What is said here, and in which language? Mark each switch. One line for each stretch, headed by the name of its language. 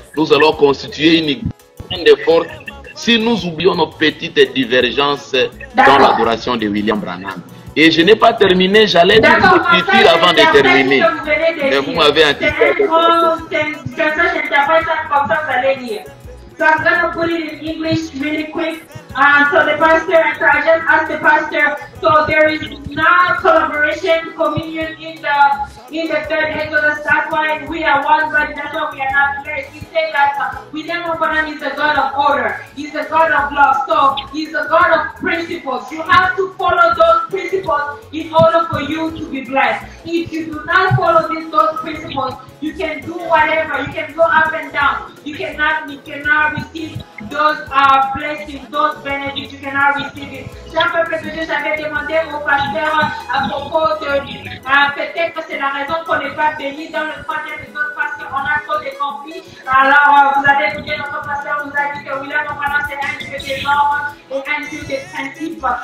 French: Nous allons constituer une grande force si nous oublions nos petites divergences dans l'adoration de William Branham. Et je n'ai pas terminé, j'allais dire le futur avant de terminer. Mais vous m'avez anticipé.
English: So I'm going to put it in English really quick. So the pastor, and I just asked the pastor, so there is not collaboration, communion in the in the third Exodus, that's why we are one body, that's why we are not blessed. He said that William Branham is a God of order, he's a God of love, so he's a God of principles. You have to follow those principles in order for you to be blessed. If you do not follow those principles, you can do whatever, you can go up and down, you cannot receive those blessings, those benefits, you cannot receive it.
French: Jean Peuple de Dieu, j'avais demandé au pasteur à propos de peut-être que c'est la raison qu'on n'est pas béni dans le troisième épisode parce qu'on a trop de conflits. Alors vous avez écouté, notre pasteur nous a dit que William Branham c'est un Dieu des normes et un Dieu des principes.